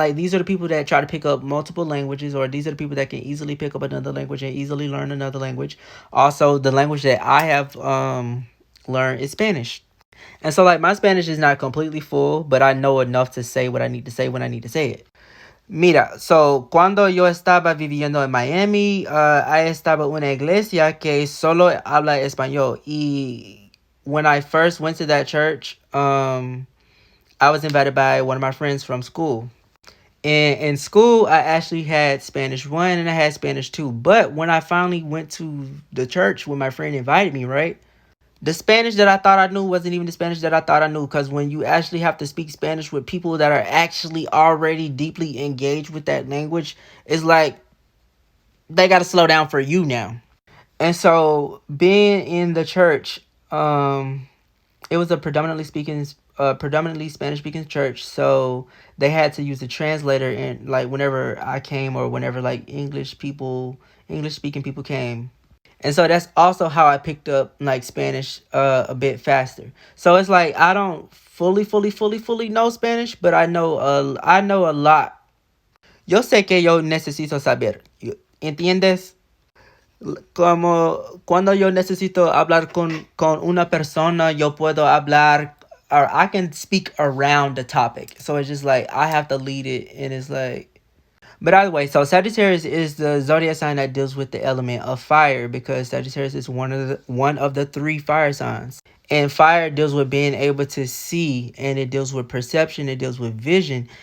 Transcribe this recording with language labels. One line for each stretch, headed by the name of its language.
English: Like, these are the people that try to pick up multiple languages, or these are the people that can easily pick up another language and easily learn another language. Also, the language that I have learned is Spanish. And so, like, my Spanish is not completely full, but I know enough to say what I need to say when I need to say it.
Spanish: Mira,
English: so
Spanish: cuando yo estaba viviendo en Miami,
English: I
Spanish: estaba en una iglesia que solo habla español.
English: Y when I first went to that church, I was invited by one of my friends from school. And in school, I actually had Spanish 1 and I had Spanish 2. But when I finally went to the church when my friend invited me, right? The Spanish that I thought I knew wasn't even the Spanish that I thought I knew, because when you actually have to speak Spanish with people that are actually already deeply engaged with that language, it's like they got to slow down for you now. And so being in the church, it was a predominantly Spanish speaking church, so they had to use a translator, and like whenever I came, or whenever like English speaking people came. And so that's also how I picked up like Spanish a bit faster. So it's like I don't fully know Spanish, but I know a lot.
Spanish: Yo sé que yo necesito saber. ¿Entiendes? Como cuando yo necesito hablar con una persona, yo puedo hablar,
English: or I can speak around the topic. So it's just like I have to lead it, and it's like. But either way, so Sagittarius is the zodiac sign that deals with the element of fire, because Sagittarius is one of the three fire signs. And fire deals with being able to see, and it deals with perception, it deals with vision.